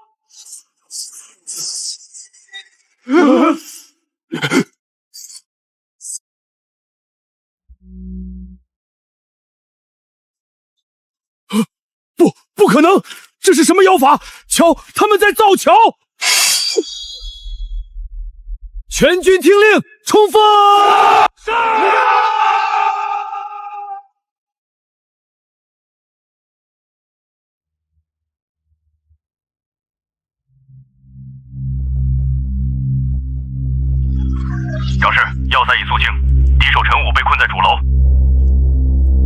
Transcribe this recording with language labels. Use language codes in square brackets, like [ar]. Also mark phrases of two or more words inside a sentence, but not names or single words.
[zh] 不可能！這是什麼妖法？橋，他們在造橋！全軍聽令，衝鋒！长士，要塞已肃清，敌手陈武被困在主楼。